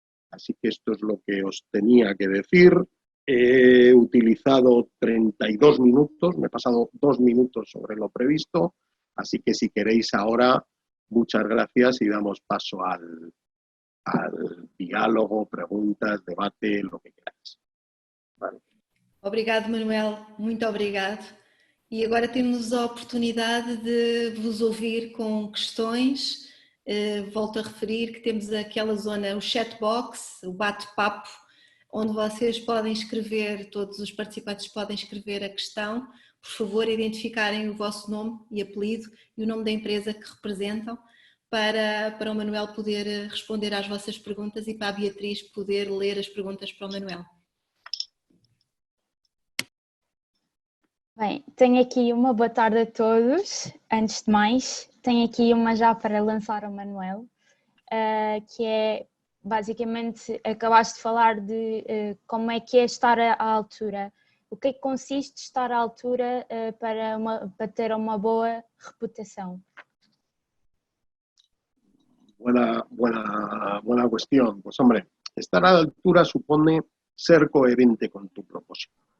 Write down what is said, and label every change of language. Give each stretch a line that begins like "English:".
Spanish: Así que esto es lo que os tenía que decir. He utilizado 32 minutos, me he pasado 2 minutos sobre lo previsto, así que si queréis ahora, muchas gracias y damos paso al diálogo, preguntas, debate, lo que queráis. Vale.
Portuguese: Obrigado, Manuel, muito obrigado. E agora temos a oportunidade de vos ouvir com questões. Volto a referir que temos aquela zona, o chat box, o bate-papo, onde vocês podem escrever, todos os participantes podem escrever a questão. Por favor, identificarem o vosso nome e apelido e o nome da empresa que representam para o Manuel poder responder às vossas perguntas e para a Beatriz poder ler as perguntas para o Manuel. Bem, tenho aqui uma boa tarde a todos. Antes de mais, tenho aqui uma já para lançar ao Manuel, que é, basicamente, acabaste de falar de como é que é estar à altura. O que é que consiste estar à altura para ter uma boa reputação?
Spanish: Buena cuestión. Pues hombre, estar a la altura supone ser coherente con tu propósito.